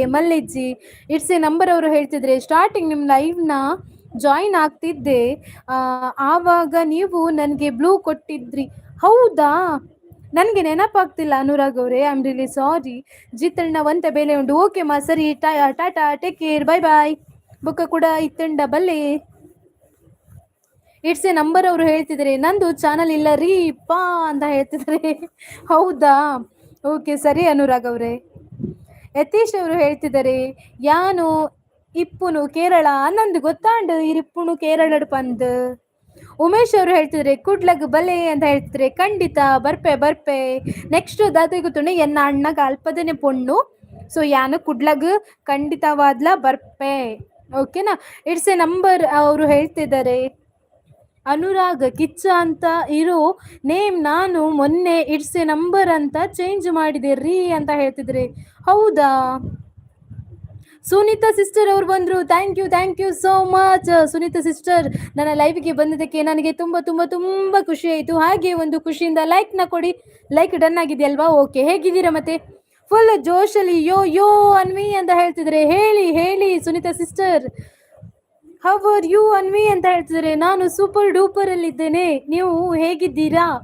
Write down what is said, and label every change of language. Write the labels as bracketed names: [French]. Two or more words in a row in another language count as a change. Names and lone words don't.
[Kannada] ಮಲ್ಲಿಜ್ಜಿ ಇಟ್ಸ್ ಎ ನಂಬರ್ ಅವರು ಹೇಳ್ತಿದ್ರೆ ಸ್ಟಾರ್ಟಿಂಗ್ ನಿಮ್ಮ ಲೈವ್ನ ಜಾಯಿನ್ ಆಗ್ತಿದ್ದೆ ಆವಾಗ ನೀವು ನನಗೆ ಬ್ಲೂ ಕೊಟ್ಟಿದ್ರಿ ಹೌದಾ ನನಗೆ ನೆನಪಾಗ್ತಿಲ್ಲ ಅನುರಾಗ್ ಅವರೇ [English] I am really sorry [Tulu] ಜೀತಣ್ಣ ಒಂತೆ ಬೇಲೆ ಉಂಡು [Kannada] ಓಕೆ ಮಾ ಸರಿ [English] tata take care bye bye [Tulu] ಬುಕ್ಕ ಕೂಡ ಇತ್ತಂಡ ಬಲ್ಲೆ [Kannada] ಇಟ್ಸ್ ಎ ನಂಬರ್ ಅವರು ಹೇಳ್ತಿದ್ದಾರೆ ನಂದು ಚಾನಲ್ ಇಲ್ಲ ರೀ ಪಾ ಅಂತ ಹೇಳ್ತಿದ್ದಾರೆ ಹೌದಾ ಓಕೆ ಸರಿ ಅನುರಾಗ್ ಅವರೇ ಯತೀಶ್ ಅವರು ಹೇಳ್ತಿದ್ದಾರೆ [Tulu] ಯಾನು ಇಪ್ಪುನು ಕೇರಳ ನಂದು ಗೊತ್ತಾಂಡು ಇರಿಪ್ಪುನು ಕೇರಳ ಪಂದ್ ಉಮೇಶ್ [Kannada] ಅವರು [Tulu] ಹೇಳ್ತಿದ್ರೆ ಕುಡ್ಲಗ್ ಬಲೆ ಅಂತ ಹೇಳ್ತಿದ್ರೆ ಖಂಡಿತ ಬರ್ಪೆ ನೆಕ್ಸ್ಟ್ ದಾತೆ ಗೊತ್ತುಂಡು ಎನ್ನ ಅಣ್ಣಗ ಅಲ್ಪದನೆ ಪೊಣ್ಣು ಸೊ ಯಾನು ಕುಡ್ಲಗ್ ಖಂಡಿತವಾದ್ಲ ಬರ್ಪೆ ಓಕೆನಾ ಇಟ್ಸ್ ಎ [Kannada] ನಂಬರ್ ಅವರು ಹೇಳ್ತಿದ್ದಾರೆ ಅನುರಾಗ್ ಕಿಚ್ಚ ಅಂತ ಇರೋ ನೇಮ್ ನಾನು ಮೊನ್ನೆ ಇಟ್ಸ್ ಎ ನಂಬರ್ ಅಂತ ಚೇಂಜ್ ಮಾಡಿದೆ ರೀ ಅಂತ ಹೇಳ್ತಿದ್ರೆ ಹೌದಾ ಸುನೀತಾ ಸಿಸ್ಟರ್ ಅವ್ರು ಬಂದರು [English] thank you so much [Kannada] ಸುನೀತಾ ಸಿಸ್ಟರ್ ನನ್ನ ಲೈವ್ಗೆ ಬಂದಿದ್ದಕ್ಕೆ ನನಗೆ ತುಂಬ ಖುಷಿ ಆಯಿತು ಹಾಗೆ ಒಂದು ಖುಷಿಯಿಂದ ಲೈಕ್ನ ಕೊಡಿ ಲೈಕ್ ಡನ್ ಆಗಿದೆಯಲ್ವಾ ಓಕೆ ಹೇಗಿದ್ದೀರಾ ಮತ್ತೆ ಫುಲ್ ಜೋಶಲ್ಲಿ ಯೋ ಅನ್ವಿ ಅಂತ ಹೇಳ್ತಿದ್ರೆ ಹೇಳಿ ಸುನೀತಾ ಸಿಸ್ಟರ್ [English] how are you [Kannada] ಅನ್ವಿ ಅಂತ ಹೇಳ್ತಿದ್ರೆ, ನಾನು [English] super duper [Kannada] ಅಲ್ಲಿದ್ದೇನೆ, ನೀವು ಹೇಗಿದ್ದೀರಾ?